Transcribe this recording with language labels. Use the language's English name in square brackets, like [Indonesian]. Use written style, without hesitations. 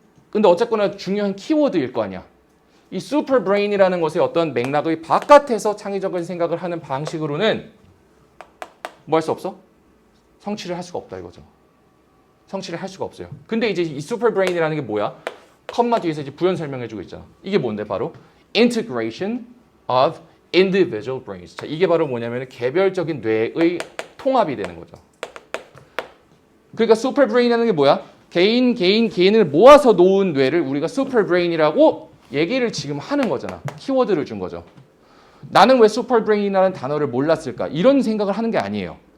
[Korean] 근데 어쨌거나 중요한 키워드일 거 아니야. 이 슈퍼브레인이라는 것의 어떤 맥락의 바깥에서 창의적인 생각을 하는 방식으로는 뭐 할 수 없어? 성취를 할 수가 없다 이거죠. 성취를 할 수가 없어요. 근데 이제 이 슈퍼브레인이라는 게 뭐야? 컴마 뒤에서 이제 부연 설명해주고 있잖아. 이게 뭔데 바로? [English] Integration of individual brains. [Korean] 자, 이게 바로 뭐냐면 개별적인 뇌의 통합이 되는 거죠. 그러니까 슈퍼브레인이라는 게 뭐야? 개인을 모아서 놓은 뇌를 우리가 슈퍼브레인이라고 얘기를 지금 하는 거잖아. 키워드를 준 거죠. 나는 왜 슈퍼브레인이라는 단어를 몰랐을까? 이런 생각을 하는 게 아니에요.